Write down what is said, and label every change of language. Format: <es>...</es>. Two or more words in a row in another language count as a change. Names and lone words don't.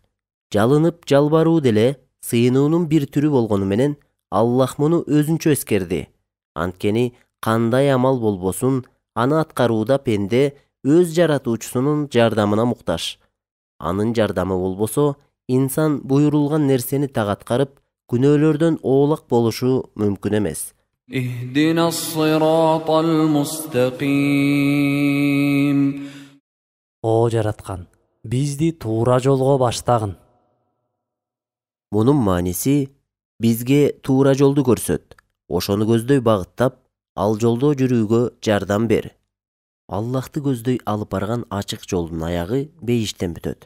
<ky>Жалынып жалбаруу деле сыйынуунун бир түрү болгону менен Аллах муну өзүнчө эскерди. Анткени кандай амал болбосун, аны аткарууда пенде өз жаратуучусунун жардамына муктаж. Анын жардамы болбосо, инсан буйрулган нерсени так аткарып, күнөөлөрдөн оолак болушу мүмкүн эмес.</ky> <ar>اهدنا الصراط المستقيم.</ar> <ky>О жараткан, бизди туура жолго баштагын. Мунун мааниси бизге туура жолду көрсөт, ошону көздөй багыттап, ал жолдо жүрүүгө жардам бер. Аллахты көздөй алып барган ачык жолдун аягы бейиштен бүтөт.</ky>